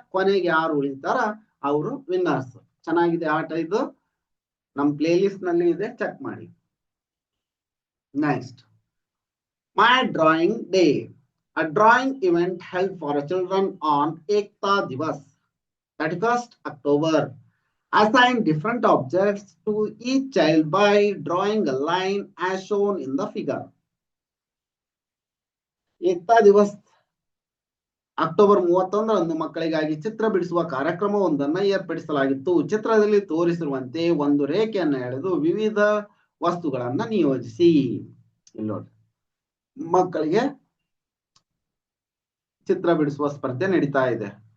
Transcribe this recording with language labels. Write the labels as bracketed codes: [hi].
[kn] ಕೊನೆಗೆ ಯಾರು ಉಳಿತಾರ ಅವರು ವಿನ್ನರ್ಸ್. ಚೆನ್ನಾಗಿದೆ ಆಟ ಇದು. ನಮ್ಮ ಪ್ಲೇ ಲಿಸ್ಟ್ ನಲ್ಲಿ ಇದೆ, ಚೆಕ್ ಮಾಡಿ. [en] Next, my drawing day. A drawing event held for children on Ekta Diwas 31st October. Assign different objects to each child by drawing a line as shown in the figure. [kn] Ekta Diwas October 31ರಂದು ಮಕ್ಕಳಿಗಾಗಿ ಚಿತ್ರ ಬಿಡಿಸುವ ಕಾರ್ಯಕ್ರಮವೊಂದನ್ನು ಏರ್ಪಡಿಸಲಾಗಿತ್ತು. ಚಿತ್ರದಲ್ಲಿ ತೋರಿಸಿರುವಂತೆ ಒಂದು ರೇಖೆಯನ್ನು ಎಳೆದು ವಿವಿಧ ವಸ್ತುಗಳನ್ನ ನಿಯೋಜಿಸಿ. ಇಲ್ಲಿ ನೋಡಿ, ಮಕ್ಕಳಿಗೆ ಚಿತ್ರ ಬಿಡಿಸುವ ಸ್ಪರ್ಧೆ ನಡೀತಾ ಇದೆ.